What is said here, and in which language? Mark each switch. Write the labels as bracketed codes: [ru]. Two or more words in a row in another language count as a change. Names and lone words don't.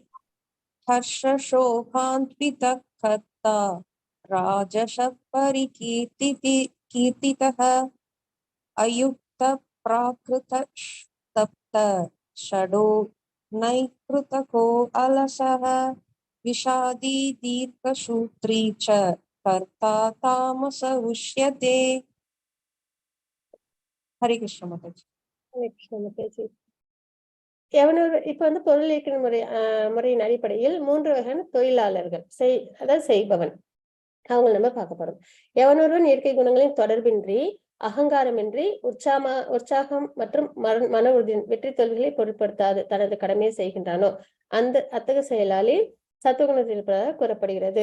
[sa] हर्षशोभान्वित कर्ता राजस परिकीर्तितः अयुक्त प्राकृत तप्त षडो नैकृतको अलसः विषादी दीर्घसूत्री च कर्ता तामस उच्यते। हरे कृष्ण माताजी। [ta] மாதாஜி. எவனொரு இப்ப வந்து பொருள் இயக்கிற முறையின் அடிப்படையில் 3 வகையான தொழிலாளர்கள் அதாவது செய்பவன் அவங்க நம்ம பார்க்க போறோம். எவனொருவன் இயற்கை குணங்களின் தொடர்பின்றி அகங்காரமின்றி உற்சாகம் மற்றும் மன உறுதியின் வெற்றி தோல்விகளை பொருட்படுத்தாது தனது கடமையை செய்கின்றானோ அத்தகைய செயலாளி சத்துவகுணத்தில் இருப்பதாக கூறப்படுகிறது.